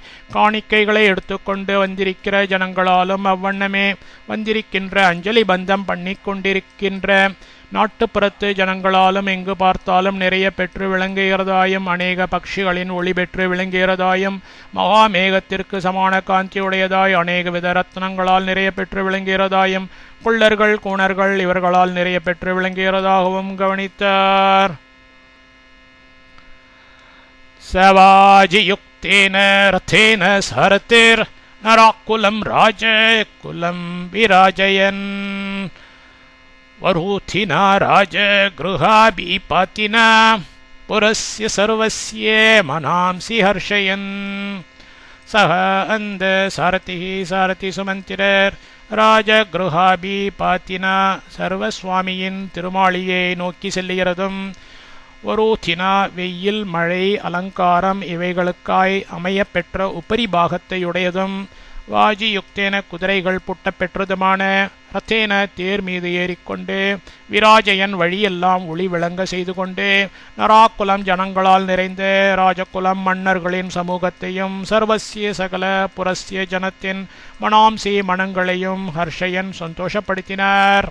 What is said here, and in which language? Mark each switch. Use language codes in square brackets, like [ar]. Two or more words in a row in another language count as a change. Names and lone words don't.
[ta] காணிக்கைகளை எடுத்துக்கொண்டு வந்திருக்கிற ஜனங்களாலும் அவ்வண்ணமே வந்திருக்கின்ற அஞ்சலி பந்தம் பண்ணி கொண்டிருக்கின்ற நாட்டுப்புறத்து ஜனங்களாலும் எங்கு பார்த்தாலும் நிறைய பெற்று விளங்குகிறதாயும் அநேக பக்ஷிகளின் ஒளி பெற்று விளங்குகிறதாயும் மகாமேகத்திற்கு சமான காந்தியுடையதாய் அநேக வித ரத்னங்களால் நிறைய பெற்று விளங்குகிறதாயும் குள்ளர்கள் கூணர்கள் இவர்களால் நிறைய பெற்று விளங்குகிறதாகவும் கவனித்தார். [sa] स वाजियुक्तेन रथेन सारथिर् नराकुलं राजकुलं विराजयन् वरूथिना राजगृहाभिपातिना पुरस्य सर्वस्य मनांसि हर्षयन् सह अन्द सारथिः सारथि [ta] सुमन्तिरர் ராஜகிருஹாபிபாத்தினா சர்வசுவாமியின் திருமாளியை நோக்கி செல்லுகிறதும் வரூத்தினா வெயில் மழை அலங்காரம் இவைகளுக்காய் அமைய பெற்ற உபரிபாகத்தையுடையதும் வாஜியுக்தேன குதிரைகள் புட்ட பெற்றதுமான ரத்தேன தேர் மீது ஏறிக்கொண்டு விராஜயன் வழியெல்லாம் ஒளி விளங்க செய்து கொண்டு நராக்குலம் ஜனங்களால் நிறைந்த ராஜகுலம் மன்னர்களின் சமூகத்தையும் சர்வசிய சகல புரஸ்ய ஜனத்தின் மனாம்சி மனங்களையும் ஹர்ஷயன் சந்தோஷப்படுத்தினார்.